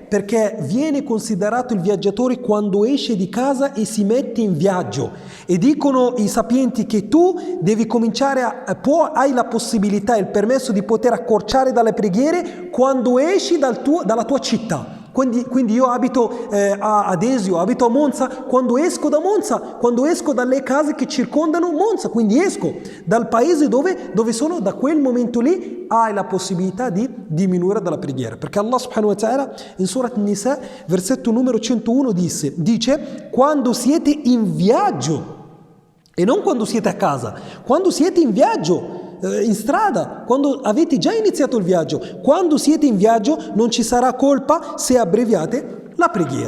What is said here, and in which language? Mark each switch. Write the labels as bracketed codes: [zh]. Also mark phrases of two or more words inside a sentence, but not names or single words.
[it] Perché viene considerato il viaggiatore quando esce di casa e si mette in viaggio, e dicono i sapienti che tu devi cominciare hai la possibilità e il permesso di poter accorciare dalle preghiere quando esci dalla tua città. Quindi io abito ad Esio, abito a Monza, quando esco dalle case che circondano Monza, quindi esco dal paese dove sono, da quel momento lì hai la possibilità di diminuire dalla preghiera, perché Allah [ar] سبحانه وتعالى [it] in Surat Nisa, versetto numero 101 dice: quando siete in viaggio, e non quando siete a casa, quando siete in viaggio, in strada, quando avete già iniziato il viaggio, quando siete in viaggio non ci sarà colpa se abbreviate la preghiera.